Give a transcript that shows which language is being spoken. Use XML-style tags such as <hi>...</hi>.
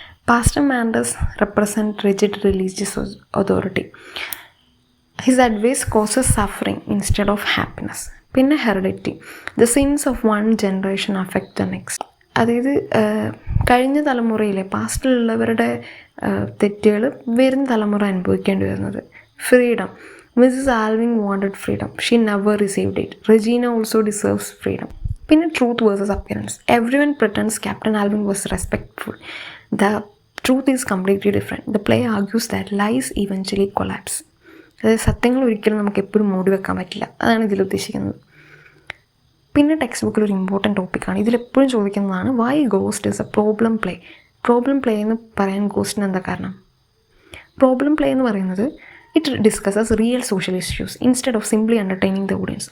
<en>Pastor Manders represents rigid religious authority. His advice causes suffering instead of happiness. പിന്നെ heredity. The sins of one generation affect the next.</en> <ml>അതായത് കഴിഞ്ഞ തലമുറയിലെ പാസ്റ്റിലുള്ളവരുടെ തെറ്റുകൾ വരുന്ന തലമുറ അനുഭവിക്കേണ്ടി വരുന്നത്.</ml> <en>Freedom. Mrs Alving wanted freedom. She never received it. Regina also deserves freedom.</en> <ml>പിന്നെ</ml> <en>Truth versus appearance. Everyone pretends Captain Alving was respectful. The truth is completely different. The play argues that lies eventually collapse.</en> <ml>അതായത് സത്യങ്ങൾ ഒരിക്കലും നമുക്ക് എപ്പോഴും മൂടി വെക്കാൻ പറ്റില്ല. അതാണ് ഇതിൽ ഉദ്ദേശിക്കുന്നത്. പിന്നെ ടെക്സ്റ്റ് ബുക്കിൽ ഒരു ഇമ്പോർട്ടൻറ്റ് ടോപ്പിക്കാണ്, ഇതിലെപ്പോഴും ചോദിക്കുന്നതാണ്,</ml> <en>Why ghost is a problem play.</en> <ml>Problem play എന്ന് പറയാൻ ഗോസ്റ്റിന് എന്താ കാരണം? പ്രോബ്ലം പ്ലേ എന്ന് പറയുന്നത്</ml> <en>It discusses real social issues instead of simply entertaining the audience.</en>